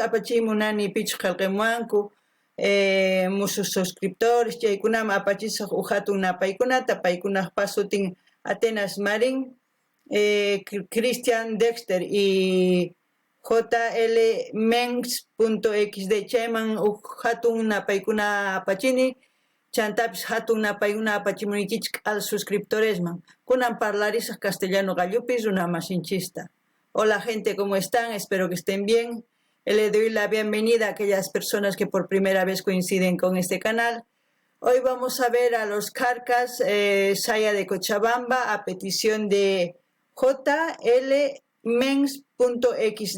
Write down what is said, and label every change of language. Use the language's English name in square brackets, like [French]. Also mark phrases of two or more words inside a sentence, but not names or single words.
[Quechua] apachimunani pichu qillqemuwanku musuq suscriptores chaykunama apachisaq hatun napaykunata paykunaqpas sutin Atenas Marin Christian Dexter y JL Mens.xd chayman hatun napaykuna apachini chantapis hatun napaykuna apachimunichis al suscriptoresman kunan parlarisaq castellano gallupis runamasinchista. [Spanish] Hola gente, ¿cómo están? Espero que estén bien. Le doy la bienvenida a aquellas personas que por primera vez coinciden con este canal. Hoy vamos a ver a Los Carcas, Saya de Cochabamba, a petición de JL Mens.xd.